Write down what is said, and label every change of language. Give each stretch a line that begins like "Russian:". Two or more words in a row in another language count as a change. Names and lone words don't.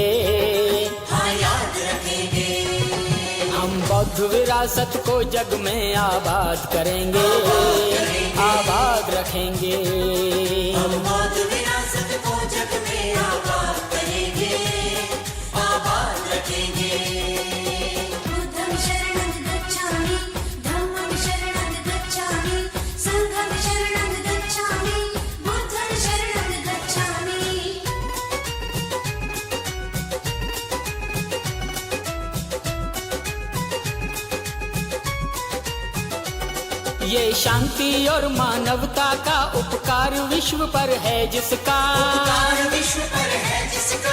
Hindi: हाँ याद रखेंगे। हम बौद्ध विरासत को जग में आबाद करेंगे, आबाद रखेंगे। हम बौद्ध विरासत को जग में आबाद करेंगे, आबाद रखेंगे।
Pali: बुद्धं शरणं गच्छामि, धम्मं शरणं गच्छामि, संघं शरणं गच्छामि, बुद्धं शरणं गच्छामि।
Hindi: ये शांति और मानवता का उपकार विश्व पर है जिसका, उपकार विश्व पर है जिसका।